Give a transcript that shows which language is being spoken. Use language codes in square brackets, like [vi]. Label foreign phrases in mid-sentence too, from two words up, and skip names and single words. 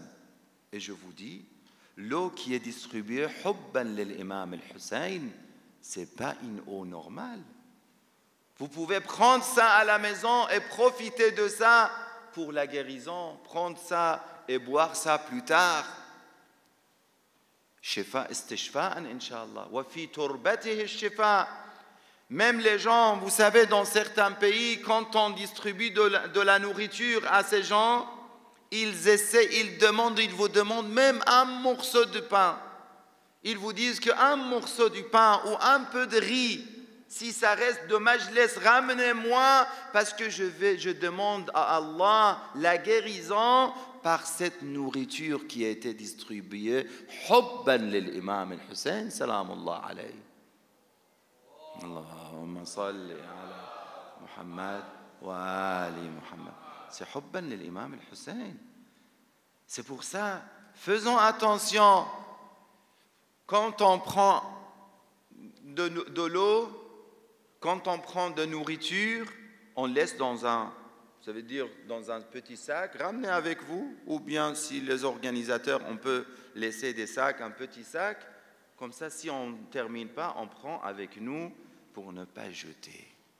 [fr] Et je vous dis, l'eau qui est distribuée, [ar] حبًا للإمام الحسين, [fr] ce n'est pas une eau normale. Vous pouvez prendre ça à la maison et profiter de ça pour la guérison, prendre ça et boire ça plus tard. [ar] شفاء استشفاءً، إن شاء الله. وفي تربته شفاء. [fr] Même les gens, vous savez, dans certains pays, quand on distribue de la nourriture à ces gens, ils vous demandent même un morceau de pain. Ils vous disent qu'un morceau de pain ou un peu de riz, si ça reste dommage, ramenez-moi parce que je demande à Allah la guérison par cette nourriture qui a été distribuée. [ar] حبًا للإمام الحسين، سلام الله عليه. اللهم صل على محمد وآل محمد. [fr] C'est [ar] حبًا للإمام الحسين. [fr] C'est pour ça, faisons attention. Quand on prend de l'eau, quand on prend de nourriture, on laisse dans un petit sac, ramenez avec vous, ou bien si les organisateurs, on peut laisser des sacs, un petit sac, comme ça si on ne termine pas, on prend avec nous pour ne pas jeter.